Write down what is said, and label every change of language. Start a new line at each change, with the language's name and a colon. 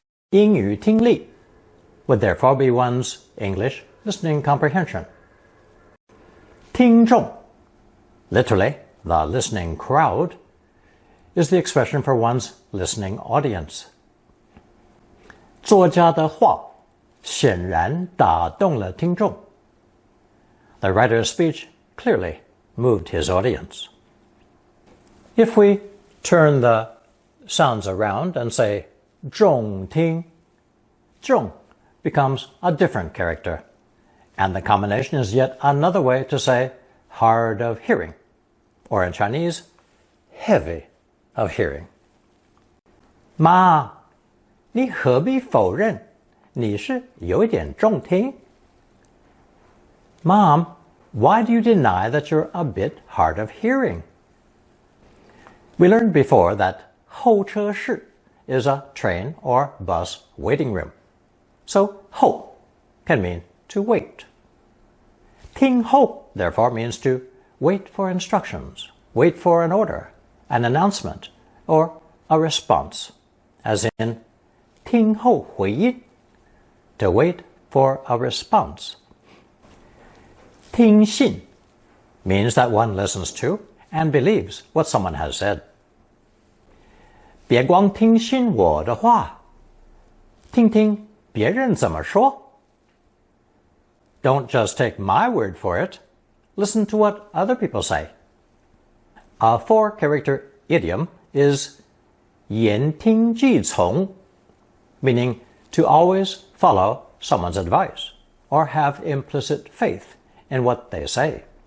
English: 英语听力 would therefore be one's English listening comprehension. 听众, literally, the listening crowd, is the expression for one's listening audience.
Chinese: 作家的话显然打动了听众.
English: The writer's speech clearly moved his audience. If we turn the sounds around and say 重听, 重 becomes a different character, and the combination is yet another way to say hard of hearing, or in Chinese, heavy of hearing.
Chinese: 妈，你何必否认你是有一点重听?
English: Mom, why do you deny that you're a bit hard of hearing? We learned before that 候车室 is a train or bus waiting room. So 候 can mean to wait. 听候 therefore means to wait for instructions, wait for an order, an announcement, or a response, as in 听候回应, to wait for a response. 听信 means that one listens to and believes what someone has said.
Chinese: 别光听信我的话，听听别人怎么说.
English: Don't just take my word for it. Listen to what other people say. A four-character idiom is 言听计从, meaning to always follow someone's advice or have implicit faith in what they say.